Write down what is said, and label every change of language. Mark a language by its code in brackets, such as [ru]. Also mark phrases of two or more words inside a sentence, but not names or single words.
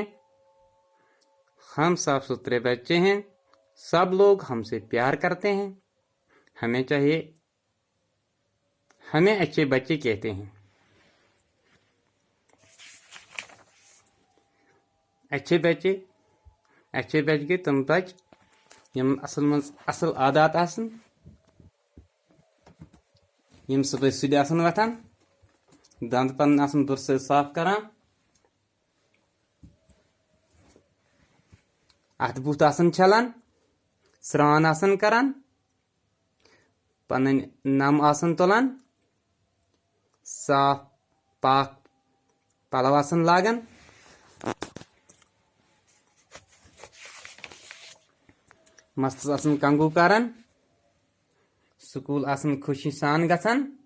[hi] हम साफ सुथरे बच्चे हैं, सब लोग हमसे प्यार करते हैं। हमें अच्छे बच्चे कहते हैं। अच्छे बच्चे [ks] तम बच यम असल आदात आसन, यम सुबह सुध आसन वथान, दांत पन आसन बुर से साफ करान, अथ बुथ आसन छलान, स्रान आसन करान, पन नम आसन तुलान, साफ पाक पलव आसन लागन, मस्त आसन कंगू करन, स्कूल आसन खुशी सान गसन।